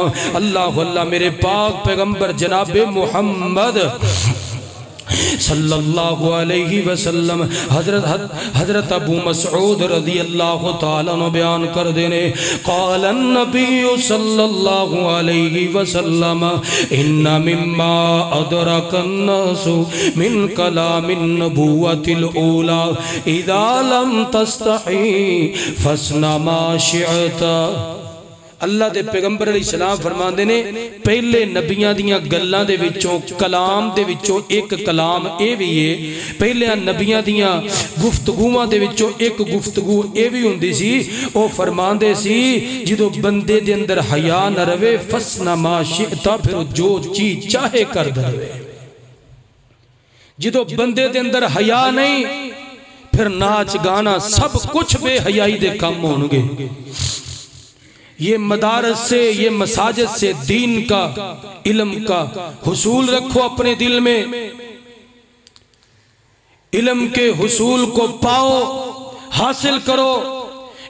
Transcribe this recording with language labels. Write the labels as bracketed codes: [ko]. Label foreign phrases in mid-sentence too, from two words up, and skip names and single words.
[pa] اللہ اللہ، میرے پاک پیغمبر جناب محمد [ar] صلی اللہ علیہ وسلم، [pa] حضرت ابو مسعود [ar] رضی اللہ تعالیٰ عنہ [pa] بیان کر دینے، [ar] قال النبی صلی اللہ علیہ وسلم ان مما ادرک الناس من کلام النبوۃ الاولی اذا لم تستحی فاصنع ما شئت۔ [pa] اللہ دے پیغمبر علیہ السلام فرمان دینے پہلے نبیاں دیاں گلاں دے وچوں کلام دے وچوں ایک کلام اے بھی ہے، پہلے نبیاں دیاں گفتگوواں دے وچوں ایک گفتگو اے بھی ہوندی سی، او فرمان دے سی جدو بندے دے اندر حیا نہ روے [ar] فصنع ما شئت، [pa] پھر جو چیز چاہے کر دے۔ جدو بندے دے اندر حیا نہیں پھر ناچ گانا سب کچھ بے حیائی دے کم ہونگے۔ [ur] یہ مدارس سے، یہ مساجد سے دین کا، علم کا حصول رکھو اپنے دل میں، علم کے حصول کو پاؤ، حاصل کرو۔